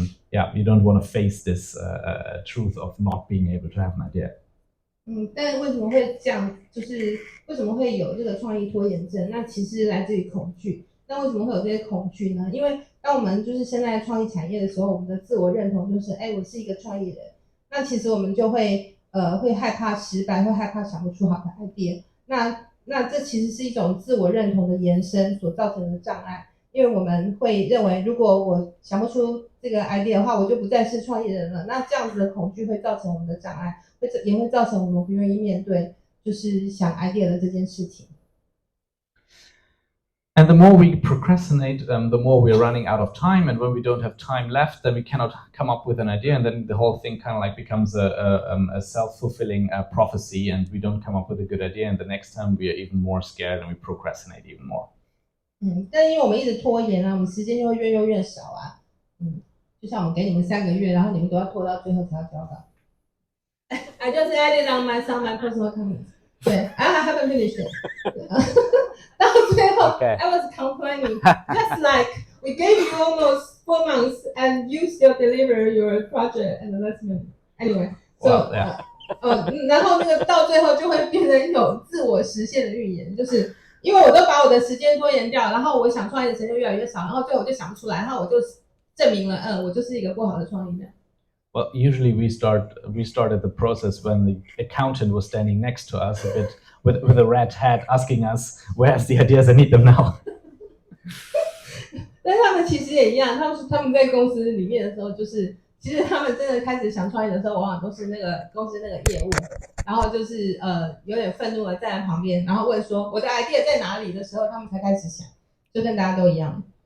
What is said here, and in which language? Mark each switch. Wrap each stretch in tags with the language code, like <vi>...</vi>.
<en>You don't want to face this truth of not being able to have an idea.</en> <zh>但为什么会这样？就是为什么会有这个创意拖延症？那其实来自于恐惧。那为什么会有这些恐惧呢？因为当我们就是身在创意产业的时候，我们的自我认同就是，我是一个创意人。那其实我们就会害怕失败，会害怕想不出好的 idea。那这其实是一种自我认同的延伸所造成的障碍，因为我们会认为，如果我想不出这个 idea 的话，我就不再是创意人了。那这样子的恐惧会造成我们的障碍，也会造成我们不愿意面对就是想 idea 的这件事情。</zh> <en>And the more we procrastinate, the more we're running out of time. And when we don't have time left, then we cannot come up with an idea. And then the whole thing kind of becomes a self-fulfilling prophecy, and we don't come up with a good idea. And the next time we are even more scared and we procrastinate even more.</en> <zh>但因为我们一直拖延啊，我们时间就会越用越少啊。就像我给你们3个月，然后你们都要拖到最后才要交稿。</zh> <en>I just added on some my personal comments. 对 I haven't finished it.</en> <zh>到最后</zh> <en>I was complaining, just like we gave you almost 4 months and you still deliver your project at the last minute. Anyway, so</en> <zh>然后那个到最后就会变成一种自我实现的预言，就是因为我都把我的时间拖延掉，然后我想创业的时间越来越少，然后最后我就想不出来，然后我就证明了，我就是一个不好的创意人。</zh> <en>Well, usually we started the process when the accountant was standing next to us a bit with a red hat, asking us, "Where's the ideas? I need them now."</en> <zh>但他们其实也一样，他们在公司里面的时候，就是其实他们真的开始想创业的时候，往往都是那个公司那个业务，然后就是有点愤怒的站在旁边，然后问说我的 idea 在哪里的时候，他们才开始想，就跟大家都一样。</zh>